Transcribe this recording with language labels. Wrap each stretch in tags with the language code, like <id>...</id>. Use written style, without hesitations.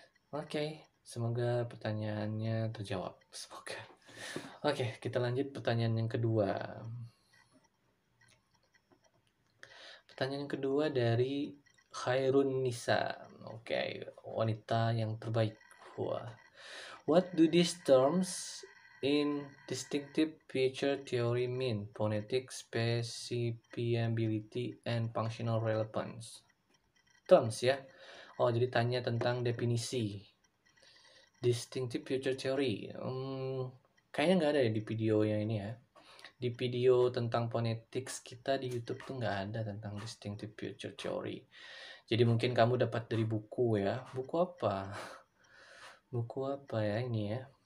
<id>Oke, semoga pertanyaannya terjawab. Semoga. Oke, kita lanjut pertanyaan yang kedua. Pertanyaan yang kedua dari Khairun Nisa. Oke, wanita yang terbaik. Wah.</id> <en>What do these terms in distinctive feature theory mean? Phonetic specifiability and functional relevance. Terms ya.</en> <id>Oh, jadi tanya tentang definisi. Distinctive feature theory. Kayaknya nggak ada ya di video yang ini ya. Di video tentang phonetics kita di YouTube tuh nggak ada tentang distinctive feature theory. Jadi mungkin kamu dapat dari buku ya. Buku apa? Buku apa ya ini ya?</id>